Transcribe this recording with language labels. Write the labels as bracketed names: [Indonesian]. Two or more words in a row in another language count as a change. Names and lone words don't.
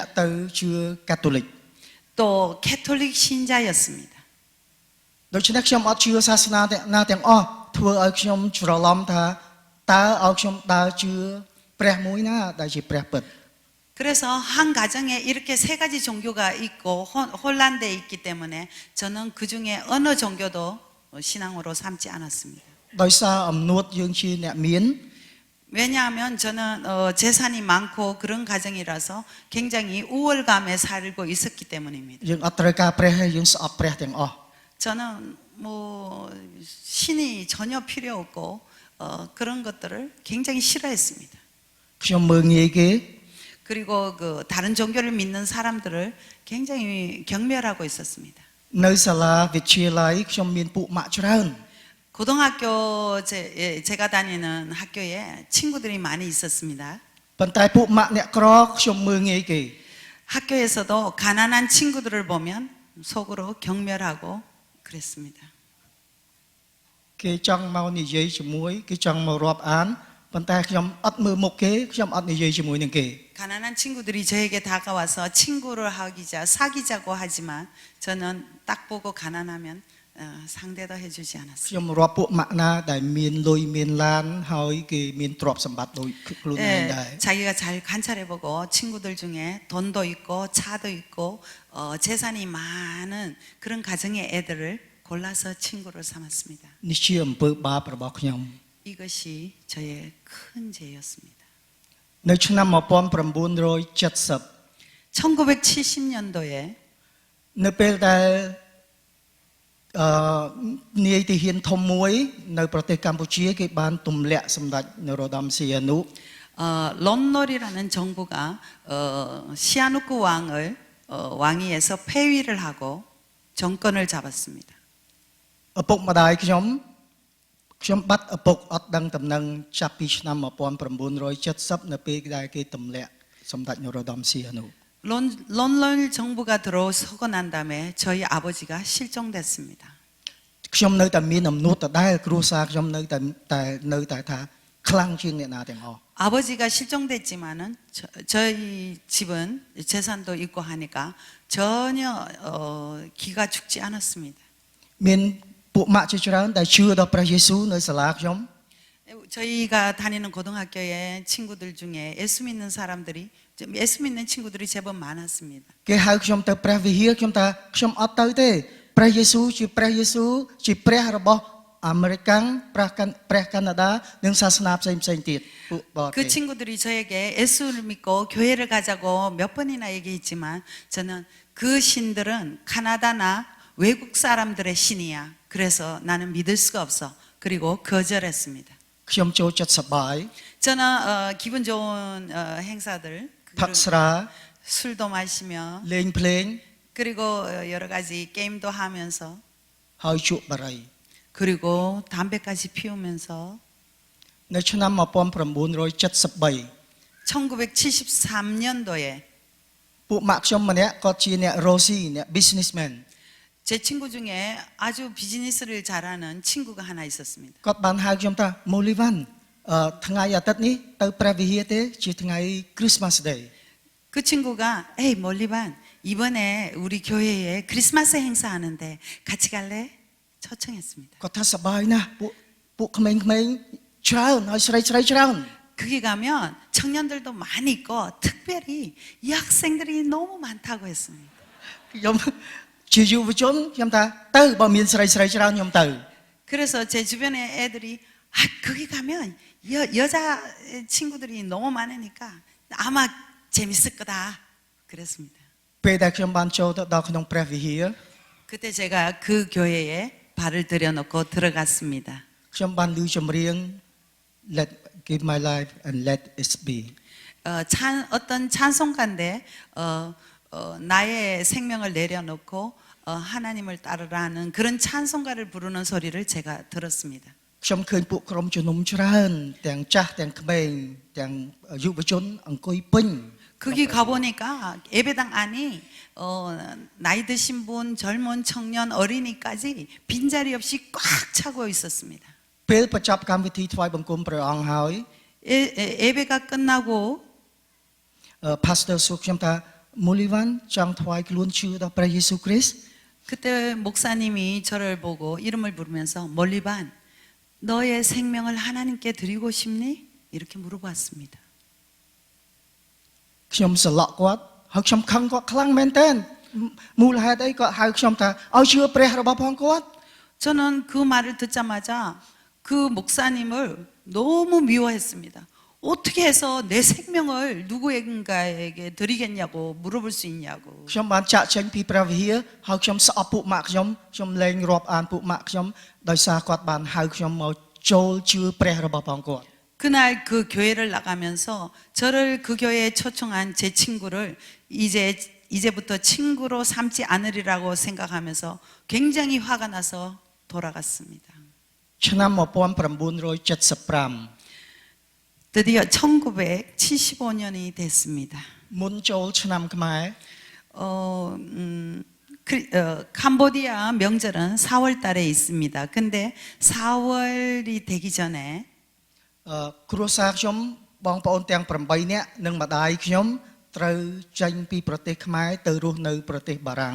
[Khmer] ជាអ្នកទៅជឿកាតូលិក [Korean] 또 또 캐톨릭 신자였습니다. [Khmer] ដូច្នេះខ្ញុំអត់ជឿសាសនាណាទាំងអស់ធ្វើឲ្យខ្ញុំច្រឡំថាតើឲ្យខ្ញុំដើរជឿព្រះមួយណាដែលជាព្រះពិត [Korean] 그래서 한 가정에 이렇게 세 가지 종교가 있고 혼란되어 있기 때문에 저는 그 중에 어느 종교도 신앙으로 삼지 않았습니다. [Khmer] ដោយសារអំនួតយើងជាអ្នកមាន [Korean] 왜냐하면 저는 재산이 많고 그런 가정이라서 굉장히 우월감에 살고 있었기 때문입니다. [Khmer] យើងអត់ត្រូវការព្រះហើយយើងស្អប់ព្រះទាំងអស់ [Korean] 저는 뭐 신이 전혀 필요 없고 그런 것들을 굉장히 싫어했습니다. [Khmer] ខ្ញុំមើលងាយគេ [Korean] 그리고 그 다른 종교를 믿는 사람들을 굉장히 경멸하고 있었습니다. [Khmer] នៅសាលាវិទ្យាល័យខ្ញុំមានពួកម៉ាក់ច្រើន [Korean] 고등학교 제가 다니는 학교에 친구들이 많이 있었습니다. [Khmer] ប៉ុន្តែពួកម៉ាក់អ្នកក្រខ្ញុំមើលងាយគេ [Korean] 학교에서도 가난한 친구들을 보면 속으로 경멸하고 그랬습니다. [Khmer] គេចង់មកនិយាយជាមួយគេចង់មករាប់អានប៉ុន្តែខ្ញុំអត់មើលមុខគេខ្ញុំអត់និយាយជាមួយនឹងគេ [Korean] 가난한 친구들이 저에게 다가와서 친구를 하기자 사귀자고 하지만 저는 딱 보고 가난하면 상대도 해주지 [Khmer] ខ្ញុំ [Korean] 않았습니다. [Khmer] រាប់ពួកម៉ាក់ណាដែលមានលុយមានឡានហើយគេមានទ្រព្យសម្បត្តិដូចខ្លួនឯងដែរ [Korean] 자기가 잘 관찰해보고 친구들 중에 돈도 있고 차도 있고 재산이 많은 그런 가정의 애들을 골라서 친구를 삼았습니다. [Khmer] នេះជាអំពើបាបរបស់ខ្ញុំ [Korean] 이것이 저의 큰 죄였습니다. [Khmer] នៅឆ្នាំ1970 [Korean] 1970년도에 [Khmer] នៅពេលដែលនាយទាហានធំមួយនៅប្រទេសកម្ពុជាគេបានទម្លាក់សម្ដេចនរោត្តមសីហនុ [Korean] 론놀이라는 정부가 시아누쿠 왕을 왕위에서 폐위를 하고 정권을 잡았습니다. [Khmer] ឪពុកម្ដាយខ្ញុំបាត់ឪពុកអត់ដឹងតំណែងចាប់ពីឆ្នាំ1970នៅពេលដែលគេទម្លាក់សម្ដេចនរោត្តមសីហនុ [Korean] 론놀 정부가 들어서고 난 다음에 저희 아버지가 실종됐습니다. [Khmer] ខ្ញុំនៅតែមានអំណួតដដែលគ្រួសារខ្ញុំនៅតែថាខ្លាំងជាងអ្នកណាទាំងអស់ [Korean] 아버지가 실종됐지만은 저희 집은 재산도 있고 하니까 전혀 기가 죽지 않았습니다. [Khmer] មានពួកម៉ាក់ជាច្រើនដែលជឿដល់ព្រះយេស៊ូវនៅសាលាខ្ញុំ [Korean] 저희가 다니는 고등학교에 친구들 중에 예수 믿는 사람들이 예수 믿는 친구들이 제법 많았습니다. [Khmer] គេហៅខ្ញុំទៅព្រះវិហារខ្ញុំថាខ្ញុំអត់ទៅទេព្រះយេស៊ូវជាព្រះយេស៊ូវជាព្រះរបស់អាមេរិកព្រះកាណាដានិងសាសនាផ្សេងទៀតពួកបរ [Korean] 그 [Khmer] ទេស [Korean] 친구들이 저에게 예수를 믿고 교회를 가자고 몇 번이나 얘기했지만 저는 그 신들은 카나다나 외국 사람들의 신이야. 그래서 나는 믿을 수가 없어. 그리고 거절했습니다. [Khmer] ខ្ញុំចូលចិត្តសប្បាយ [Korean] 저는 기분 좋은 행사들 [Khmer] ផឹកស្រា [Korean] 술도 마시며 [Khmer] លេងភ្លេង [Korean] 그리고 여러 가지 게임도 하면서 [Khmer] ហើយជក់បារី [Korean] 그리고 담배까지 피우면서 [Khmer] នៅឆ្នាំ1973 [Korean] 1973년도에 [Khmer] ពួកម៉ាក់ខ្ញុំម្នាក់គាត់ជាអ្នករ៉ូស៊ីអ្នក businessman [Korean] 제 친구 중에 아주 비즈니스를 잘하는 친구가 하나 있었습니다. [Khmer] គាត់បានហៅខ្ញុំថាម៉ូលីវ៉ាន់ថ្ងៃអាទិត្យនេះទៅព្រះវិហារទេជាថ្ងៃ [English] Christmas Day [Korean] 그 친구가 에이 몰리반 이번에 우리 교회에 크리스마스 행사하는데 같이 갈래? 초청했습니다. [Khmer] គាត់ថាសប្បាយណាស់ពួកក្មេងៗច្រើនហើយស្រីច្រើន [Korean] 거기 가면 청년들도 많이 있고 특별히 이 학생들이 너무 많다고 했습니다. [Khmer] ខ្ញុំជាយុវជនខ្ញុំថាទៅបើមានស្រីច្រើនខ្ញុំទៅ [Korean] 그래서 제 주변에 애들이 거기 가면 여자 친구들이 너무 많으니까 아마 재밌을 거다 그랬습니다. [Khmer] ពេលដែលខ្ញុំបានចូលទៅដល់ក្នុងព្រះវិហារ [Korean] 그때 제가 그 교회에 발을 들여놓고 들어갔습니다. [Khmer] ខ្ញុំបានឮចម្រៀង [English] Let give my life and let it be [Korean] 어떤 찬송가인데 나의 생명을 내려놓고 하나님을 따르라는 그런 찬송가를 부르는 소리를 제가 들었습니다. [Khmer] ខ្ញុំឃើញពួកក្រុមជំនុំច្រើនទាំងចាស់ទាំងក្មេងទាំងយុវជនអង្គុយពេញ [Korean] 거기 가보니까 예배당 안이 나이 드신 분, 젊은 청년, 어린이까지 빈자리 없이 꽉 차고 있었습니다. [Khmer] ពេលបញ្ចប់កម្មវិធីថ្វាយបង្គំព្រះអង្គហើយ [Korean] 예배가 끝나고 [Khmer] pastor សួរខ្ញុំថាមូលីវ៉ាន់ចង់ថ្វាយខ្លួនជឿដល់ព្រះយេស៊ូវគ្រីស្ទ [Korean] 그때 목사님이 저를 보고 이름을 부르면서 몰리반, 너의 생명을 하나님께 드리고 싶니? 이렇게 물어봤습니다. [Khmer] ខ្ញុំស្រឡក់គាត់ហើយខ្ញុំខឹងគាត់ខ្លាំងមែនទែនមូលហេតុអីគាត់ហៅខ្ញុំថាឲ្យជឿព្រះរបស់ផងគាត់ [Korean] 저는 그 말을 듣자마자 그 목사님을 너무 미워했습니다. 어떻게 해서 내 생명을 누구인가에게 드리겠냐고 물어볼 수 있냐고. [Khmer] ខ្ញុំបានចាក់ចេញពីព្រះវិហារហើយខ្ញុំស្អប់ពួកម៉ាក់ខ្ញុំលែងរាប់អានពួកម៉ាក់ខ្ញុំដោយសារគាត់បានហៅខ្ញុំមកចូលជឿព្រះរបស់ផងគាត់ [Korean] 그날 그 교회를 나가면서 저를 그 교회에 초청한 제 친구를 이제부터 친구로 삼지 않으리라고 생각하면서 굉장히 화가 나서 돌아갔습니다. [Khmer] ឆ្នាំ 1975 [Korean] 드디어 1975년이 됐습니다. [Khmer] មុនចូលឆ្នាំខ្មែរ [Korean] 캄보디아 명절은 4월 달에 있습니다. 근데 4월이 되기 전에 [Khmer] គ្រួសារខ្ញុំបងប្អូនទាំង8នាក់និងម្ដាយខ្ញុំត្រូវចេញពីប្រទេសខ្មែរទៅរស់នៅប្រទេសបារាំង